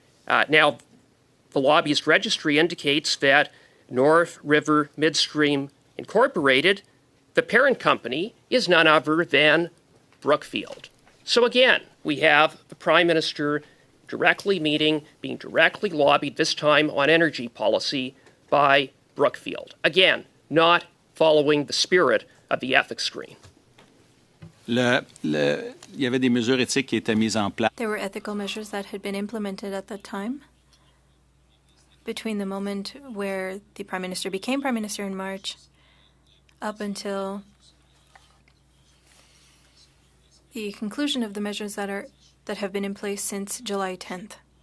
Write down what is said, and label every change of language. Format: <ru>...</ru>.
<en>Now, the Lobbyist Registry indicates that North River Midstream Incorporated, the parent company, is none other than Brookfield. So again, we have the Prime Minister directly meeting, being directly lobbied, this time on energy policy, by Brookfield. Again, not following the spirit of the ethics screen.</en> <fr>Il y avait des mesures éthiques qui étaient mises en place.</fr> <en>There were ethical measures that had been implemented at that time, between the moment where the Prime Minister became Prime Minister in March up until the conclusion of the measures that have been in place since July 10th.</en>